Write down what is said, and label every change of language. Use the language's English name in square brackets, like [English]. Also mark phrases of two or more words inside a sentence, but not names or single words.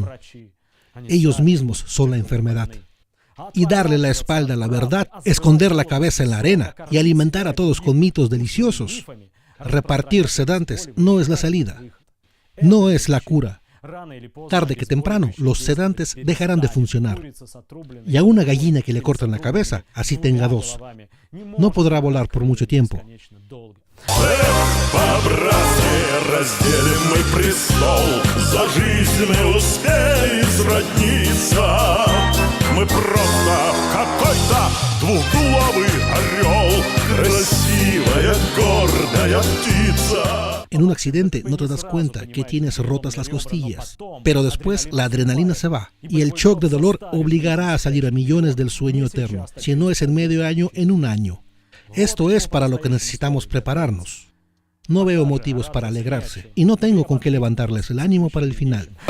[Spanish] Ellos mismos son la enfermedad. Y darle la espalda a la verdad, esconder la cabeza en la arena y alimentar a todos con mitos deliciosos, repartir sedantes, no es la salida. No es la cura. Tarde que temprano, los sedantes dejarán de funcionar. Y a una gallina que le cortan la cabeza, así tenga dos, no podrá volar por mucho tiempo. [Russian] Мы просто какой-то двухглавый орел, красивая, гордая птица. [Spanish] En un accidente no te das cuenta que tienes rotas las costillas, pero después la adrenalina se va y el shock de dolor obligará a salir a millones del sueño eterno, si no es en medio año, en un año. Esto es para lo que necesitamos prepararnos. No veo motivos para alegrarse y no tengo con qué levantarles el ánimo para el final.